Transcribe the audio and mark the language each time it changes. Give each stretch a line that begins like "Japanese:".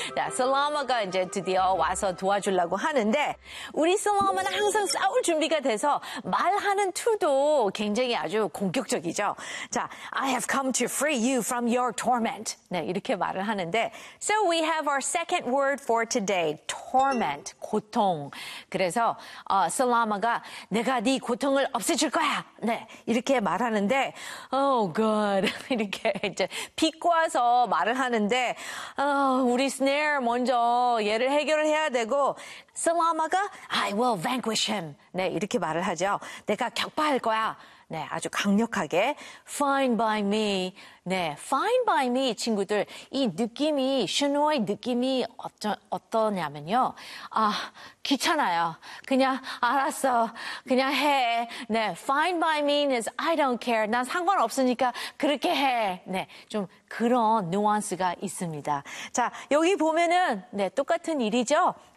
Korean: 자, 슬라마가 이제 드디어 와서 도와주려고 하는데 우리 슬라마는 항상 싸울 준비가 돼서 말하는 툴도 굉장히 아주 공격적이죠.
English: 자, I have come to free you from your torment.
Korean: 네, 이렇게 말을 하는데
English: So we have our second word for today.
Korean: Torment, 고통. 그래서 슬라마가 내가 네 고통을 없애줄 거야. 네, 이렇게 말하는데
English: Oh God,
Korean: 이렇게 이제 비꼬아서 말을 하는데 우리 스네어 먼저 얘를 해결을 해야 되고 슬라마가
English: I will vanquish him.
Korean: 네, 이렇게 말을 하죠. 내가 격파할 거야. 네, 아주 강력하게
English: Fine by me.
Korean: 네,
English: Fine by me
Korean: 친구들. 이 느낌이 슈노의 느낌이 어떠냐면요. 아, 귀찮아요. 그냥 알았어. 그냥 해. 네,
English: Fine by me is I don't care.
Korean: 난 상관없으니까 그렇게 해. 네, 좀 그런 뉘앙스가 있습니다. 자, 여기 보면은 네, 똑같은 일이죠.